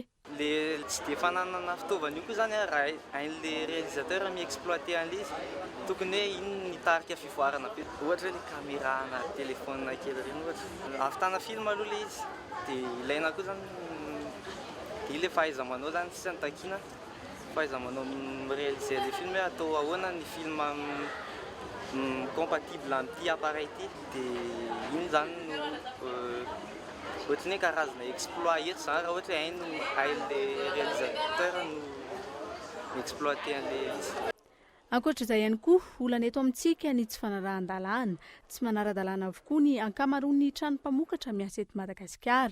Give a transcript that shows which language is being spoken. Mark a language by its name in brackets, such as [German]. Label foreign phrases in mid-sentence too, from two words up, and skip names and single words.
[Malagasy] Le tsy dia fananana fitaovana io koa zany raha hain'le réalisateur mi-exploiter an'ilay izy tokony hoe ino ny tarika fivoarana be ohatra hoe le caméra na téléphone kely reny ohatra ahavitana film aloha le izy dia ilaina koa zany ile fahaiza-manao zany tsy antakiana fahaiza-manao [French] réaliser le film [Malagasy] hoe atao ahoana ny film compatible amin'ity appareil ity dia iny zany no ohatry ny karazana exploit eto zany raha ohatra hainy hain'le réalisateur no exploiter an'le izy. Ankoatr'izay ihany koa olana eto amintsika ny tsy fanarahan-dalàna tsy manara-dalàna avokoa ny ankamaroan'ny trano mpamokatra miasa eto Madagasikara.